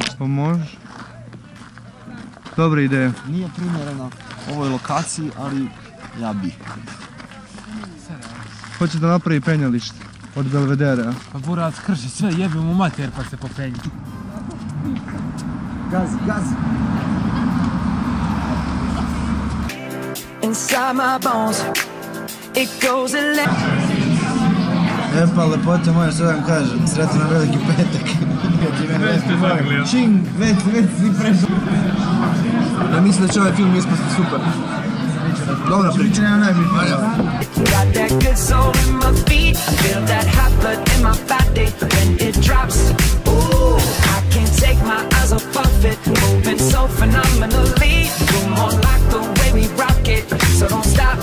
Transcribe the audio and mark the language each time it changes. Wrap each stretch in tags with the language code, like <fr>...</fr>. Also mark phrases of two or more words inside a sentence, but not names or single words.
<hr>Pa možeš. Dobra ideja. Nije primjereno ovoj lokaciji, ali ja bih. Hoće da napravi penjalište od Belvedera. Pa burac krši sve, jebi mu mater pa se popenji. Gazi, gazi.</hr> <en>Inside my bones, it goes electric.</en> <hr>E pa lepote moje, što vam kažem, sretno na veliki petak. Čing, već si prešao. Ja mislim da će ovaj film ispasti super. Dobra priča.</hr> <en>Got that good soul in my feet. I feel that hot blood in my body when it drops. Ooh, I can't take my eyes off of it, moving so phenomenally. You're more like the way we rock it, so don't stop.</en>